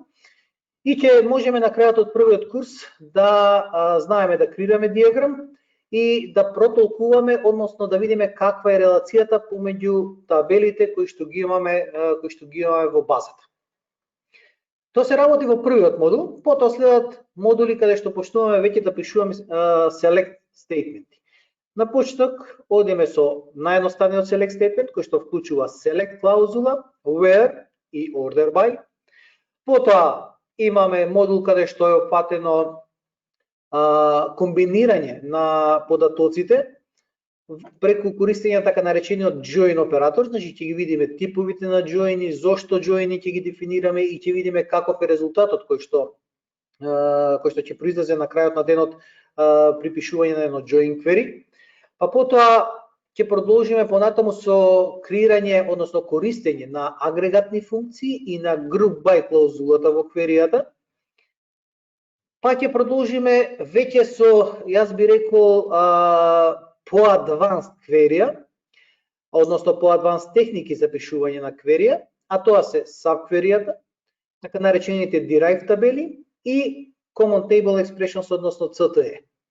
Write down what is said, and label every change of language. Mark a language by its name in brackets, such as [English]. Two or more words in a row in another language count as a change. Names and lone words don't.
[Macedonian] И ќе можеме на крајот од првиот курс да знаеме да креираме диаграм и да протолкуваме, односно да видиме каква е релацијата помеѓу табелите кои што ги имаме во базата. Тоа се работи во првиот модул, потоа следат модули каде што почнуваме веќе да пишуваме [English] select statemenти. [Macedonian] На почеток одиме со наједноставниот [English] select statement [Macedonian] кој што вклучува select клаузула, [English] where и order by. [Macedonian] Потоа имаме модул каде што е опфатено комбинирање на податоците преку користење така наречениот join оператор, значи ќе ги видиме типовите на join, зошто join ќе ги дефинираме и ќе видиме каков е резултатот кој што ќе произлезе на крајот на денот при пишување на едно [English] join query. [Macedonian] А потоа ќе продолжиме понатаму со креирање, односно користење на агрегатни функции и на [English] group by [Macedonian] клаузулата во кверијата. Па ќе продолжиме веќе со, јас би рекол, по-адванс кверија, односно по-адванс техники за пишување на кверија, а тоа се subкверијата, така наречените derived табели и [English] Common Table Expressions, [Macedonian] односно CTE.